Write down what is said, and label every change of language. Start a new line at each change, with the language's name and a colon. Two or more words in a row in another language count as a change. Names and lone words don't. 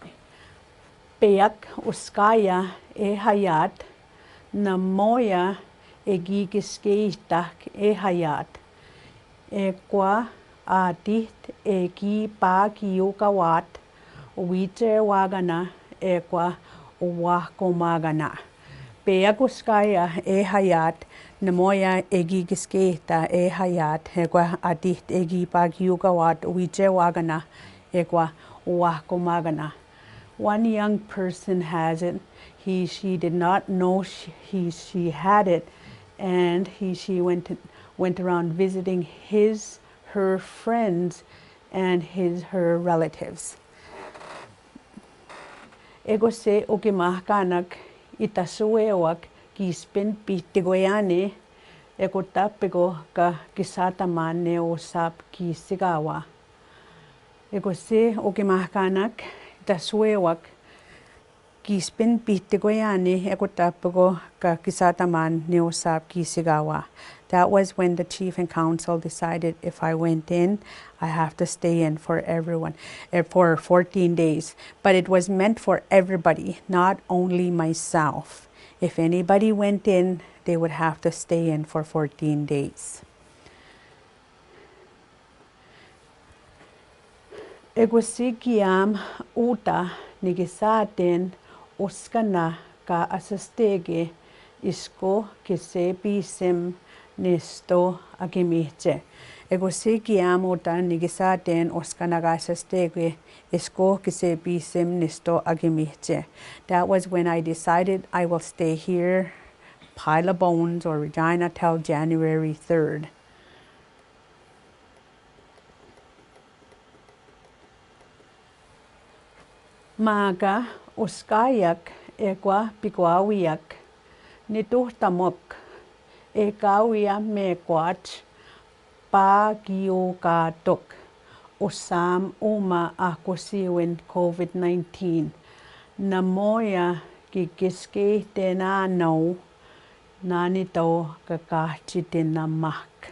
Cree: Peyak uskaya e hayat namoya e gigiskeihtak e hayat. E kwa atit e ki pa kiukawat uwite wagana e kwa uwakomagana. Peakuskaya e hayat namoya e gigiskeihta e hayat e kwa atit e ki pa kiukawat uwite wagana e kwa uwakomagana.
English: One young person has it. She did not know she had it, and she went around visiting her friends and her relatives.
Cree: Ego se okimahkanak itasuewak kispin pitigoyane ego tapego ka kisatamane osap kisigawa. Ego se okimahkanak itasuewak kispin pitigoyane ego tapego ka kisataman neosap kisigawa.
English: That was when the chief and council decided if I went in, I have to stay in for everyone for 14 days. But it was meant for everybody, not only myself. If anybody went in, they would have to stay in for 14 days.
Cree: Egosikiam uta nigisaten uskana ka asastege isko kise bisim nesto agimiche. Egosikiam uta nigisaten uskana ka asastege isko kise bisim nesto agimiche.
English: That was when I decided I will stay here, Pile of Bones or Regina till January 3rd.
Cree: Maga uskayak ekwa pikuawiak nituhtamok ekawia mekwach pa giukatok usam uma akusiwin COVID-19 namoya gigiske tenano nanito kakachitinamak.